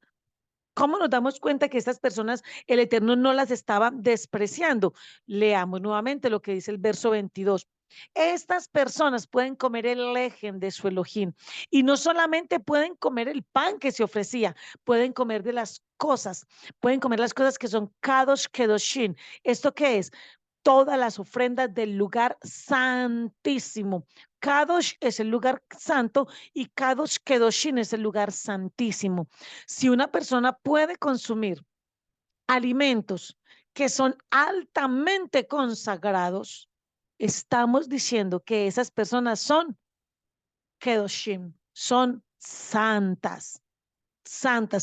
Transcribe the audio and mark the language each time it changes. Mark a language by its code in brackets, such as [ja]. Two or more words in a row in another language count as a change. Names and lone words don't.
[es] ¿Cómo nos damos cuenta que estas personas, el Eterno no las estaba despreciando? Leamos nuevamente lo que dice el verso 22. Estas personas pueden comer el lejen de su Elohim y no solamente pueden comer el pan que se ofrecía, pueden comer de las cosas, pueden comer las cosas que son [he] קודש קדשים. [es] ¿Esto qué es? Todas las ofrendas del lugar santísimo. Kadosh es el lugar santo y [he] קודש קדשים [es] es el lugar santísimo. Si una persona puede consumir alimentos que son altamente consagrados, estamos diciendo que esas personas son Kedoshim, son santas santas.